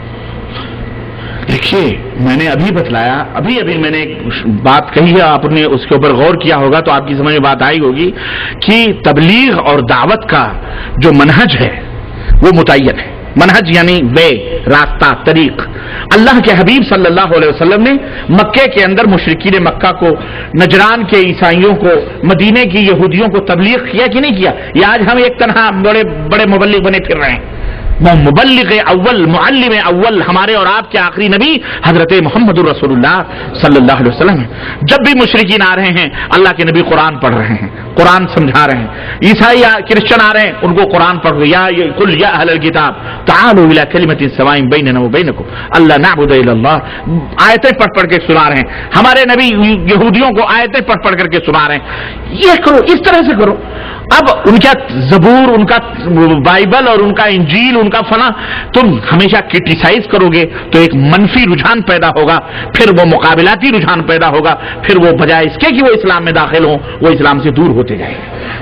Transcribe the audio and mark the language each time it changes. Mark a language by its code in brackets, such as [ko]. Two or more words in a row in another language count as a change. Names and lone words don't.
[ur] دیکھیے میں نے ابھی بتلایا، ابھی میں نے ایک بات کہی ہے، آپ نے اس کے اوپر غور کیا ہوگا تو آپ کی سمجھ میں بات آئی ہوگی کہ تبلیغ اور دعوت کا جو منہج ہے وہ متعین ہے۔ منہج یعنی وے، راستہ، طریق۔ اللہ کے حبیب [ar] صلی اللہ علیہ وسلم [ur] نے مکے کے اندر مشرکین مکہ کو، نجران کے عیسائیوں کو، مدینے کی یہودیوں کو تبلیغ کیا کہ نہیں کیا؟ یہ آج ہم ایک تنہا بڑے مبلغ بنے پھر رہے ہیں۔ مبلغ اول، معلم اول ہمارے اور آپ کے آخری نبی حضرت محمد رسول اللہ [ar] صلی اللہ علیہ وسلم [ur] ہیں۔ جب بھی مشرکین آ رہے ہیں اللہ کے نبی قرآن پڑھ رہے ہیں، قرآن سمجھا رہے ہیں۔ عیسائی یا کرسچن آ رہے ہیں، ان کو قرآن پڑھ رہے ہیں، [ar] قل یا اہل الکتاب تعالوا الی کلمۃ سواء بیننا وبینکم الا نعبد الا اللہ، [ur] آیتیں پڑھ کے سنا رہے ہیں۔ ہمارے نبی یہودیوں کو آیتیں پڑھ کر کے سنا رہے ہیں، یہ کرو، اس طرح سے کرو۔ اب ان کا زبور، ان کا بائبل اور ان کا انجیل، ان کا فلاں تم ہمیشہ کرٹیسائز کرو گے تو ایک منفی رجحان پیدا ہوگا، پھر وہ مقابلاتی رجحان پیدا ہوگا، پھر وہ بجائے اس کے کہ وہ اسلام میں داخل ہوں وہ اسلام سے دور ہوتے جائیں گے۔